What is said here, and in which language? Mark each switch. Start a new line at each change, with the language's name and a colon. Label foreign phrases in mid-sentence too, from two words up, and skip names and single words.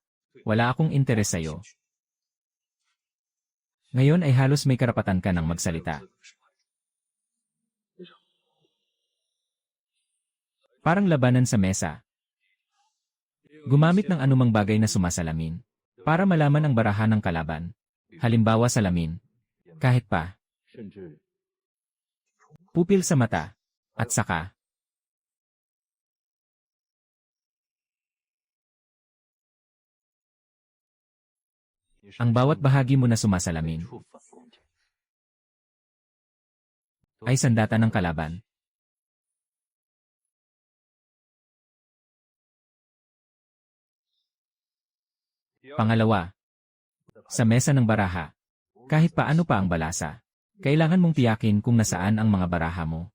Filipino: Wala akong interes sa'yo. Ngayon ay halos may karapatan ka ng magsalita. Parang labanan sa mesa. Gumamit ng anumang bagay na sumasalamin para malaman ang baraha ng kalaban. Halimbawa salamin. Kahit pa.
Chinese: 甚至
Filipino: Pupil sa mata. At saka. Ang bawat bahagi mo na sumasalamin
Chinese: 触反攻击，
Filipino: ay sandata ng kalaban. Pangalawa, sa mesa ng baraha, kahit paano pa ang balasa, kailangan mong tiyakin kung nasaan ang mga baraha mo.